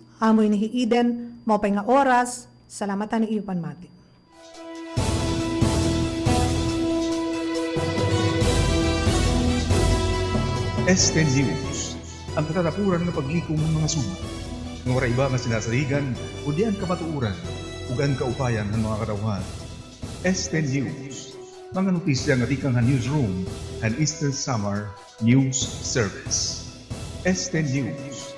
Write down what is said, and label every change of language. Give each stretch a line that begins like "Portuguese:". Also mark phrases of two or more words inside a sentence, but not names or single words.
Waray: Amoy ni Eden, maupay nga oras. Salamatan ni Ipan Mati. Este News, ang katatapuran ng paglikom ng mga suma. Ng wala iba nga sinasaligan, o diyan kamatuuran, ugan kaupayan ng mga katawhan. Este News, mga notisya nga dikang newsroom and Eastern Summer News Service. Este News.